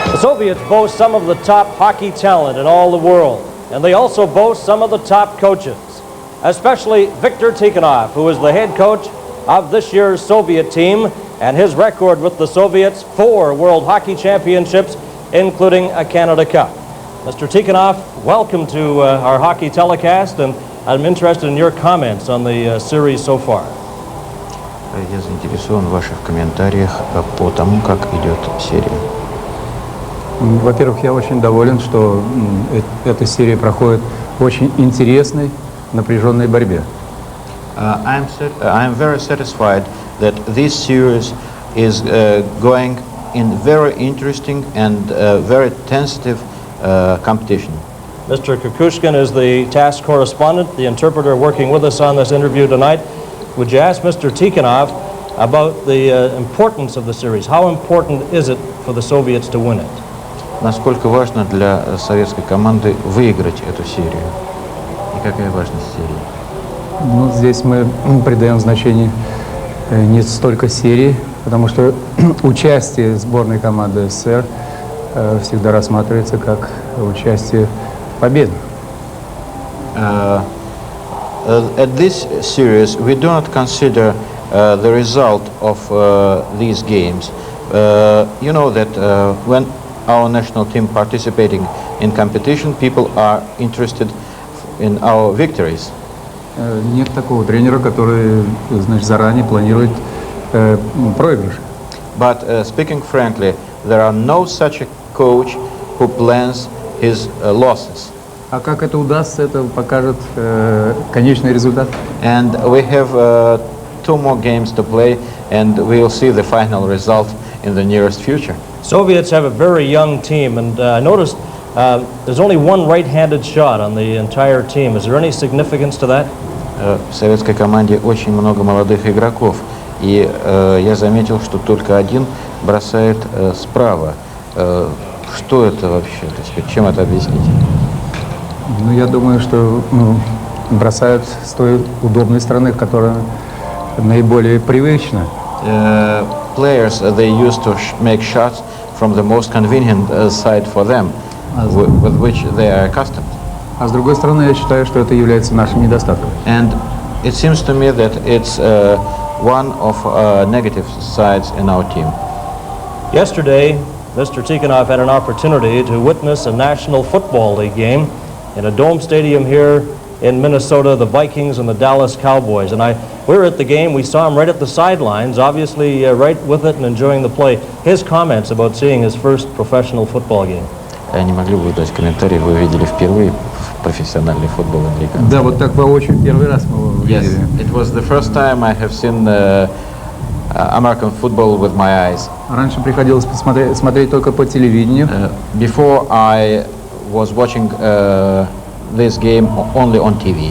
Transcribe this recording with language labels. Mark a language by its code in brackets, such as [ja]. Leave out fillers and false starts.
[en] The Soviets boast some of the top hockey talent in all the world, and they also boast some of the top coaches, especially Viktor Tikhonov, who is the head coach of this year's Soviet team, and his record with the Soviets, 4 World Hockey Championships, including a Canada Cup. Mr. Tikhonov, welcome to our hockey telecast, and I'm interested in your comments on the series so far. [ru] Я заинтересован в ваших комментариях по тому, как идет серия. Во-первых, я очень доволен, что эта серия проходит в очень интересной, напряженной борьбе. [en] I'm very satisfied that this series is going in very interesting and very tentative competition. Mr. Kukushkin is the task correspondent, the interpreter working with us on this interview tonight. Would you ask Mr. Tikhonov about the importance of the series? How important is it for the Soviets to win it? [ru] Насколько важно для советской команды выиграть эту серию? И какая важность серии? Ну, здесь мы придаем значение не столько серии, потому что участие сборной команды СССР всегда рассматривается как участие в победе. [en] At this series, we do not consider the result of these games. You know that when our national team participating in competition, people are interested in our victories. [ru] Нет такого тренера, который, значит, заранее планирует проигрыш. [en] But speaking frankly, there are no such a coach who plans his losses. [ru] А как это удастся, это покажет конечный результат. [en] And we have 2 more games to play, and we will see the final result in the nearest future. Soviets have a very young team, and I noticed there's only one right-handed shot on the entire team. Is there any significance to that? [ru] В советской команде очень много молодых игроков, и я заметил, что только один бросает справа. Что это вообще? Так сказать, чем это объяснить? Ну, я думаю, что бросают с той удобной стороны, которая наиболее привычна. [en] Players, they used to make shots from the most convenient side for them, with which they are accustomed. [ru] А с другой стороны, я считаю, что это является нашим недостатком. [en] And it seems to me that it's one of negative sides in our team. Yesterday, Mr. Tikhonov had an opportunity to witness a National Football League game in a dome stadium here in Minnesota, the Vikings and the Dallas Cowboys. And we were at the game, we saw him right at the sidelines, obviously right with it and enjoying the play. His comments about seeing his first professional football game. [ru] Не могли бы дать комментарий, вы видели впервые профессиональный футбол американский? Да, вот так воочию первый раз мы его увидели. [en] Yes, it was the first time I have seen American football with my eyes. [ru] Раньше приходилось смотреть только по телевидению. [en] Before I was watching this game only on TV.